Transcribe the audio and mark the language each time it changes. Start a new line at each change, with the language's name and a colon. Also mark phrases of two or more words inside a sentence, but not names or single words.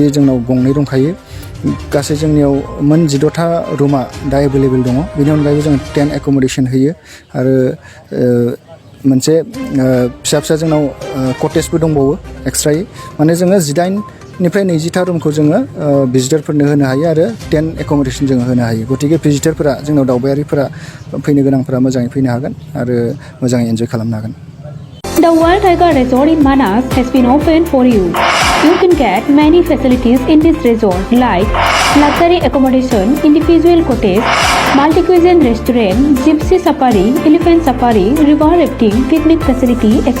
Bodo: जोंनाव गंनै दंखायो गासै जोंनियाव मोन 16था रुमा दा एभेलेबेल दङ बेनि अनगायैबो जों 10 एकोमोडेशन होयो आरो मोनसे फिसा फिसा जोंनाव कटेजबो दंबावो एक्सट्रायै माने जोङो 18निफ्राय 20था रुमखौ जोङो भिजिटरफोरनो होनो हायो आरो 10 एकोमोडेशन जोङो होनो हायो गतिके भिजिटरफोरा जोंनाव दावबायारिफोरा फैनो गोनांफोरा मोजाङै फैनो हागोन आरो मोजाङै एन्जय खालामनो हागोन
English: The Wild Tiger Resort in Manas has been opened for you. You can get many facilities in this resort like luxury accommodation, individual cottage, multi-cuisine restaurant, gypsy safari, elephant safari, river rafting, picnic facility, etc.